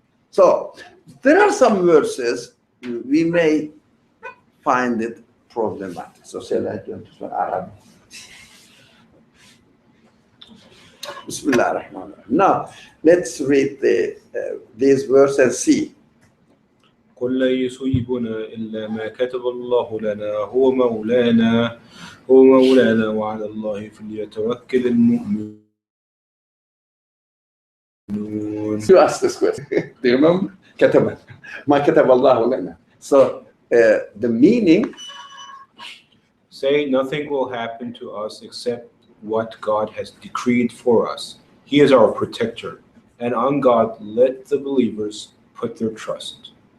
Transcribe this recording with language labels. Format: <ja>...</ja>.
<en>So there are some verses we may find it problematic. So shall I turn to Arabic? Bismillah ar-Rahman ar-Rahim. Now let's read this verse and see.</en> <ar>قل لا يصيبنا إلا ما كتب الله لنا هو مولانا وعلى الله فليتوكل المؤمنون.</ar> <en>You asked this question. Do you remember?</en> <ar>كتب ما كتب الله لنا.</ar> <en>So the meaning. Say nothing will happen to us except what God has decreed for us. He is our protector, and on God let the believers put their trust.</en>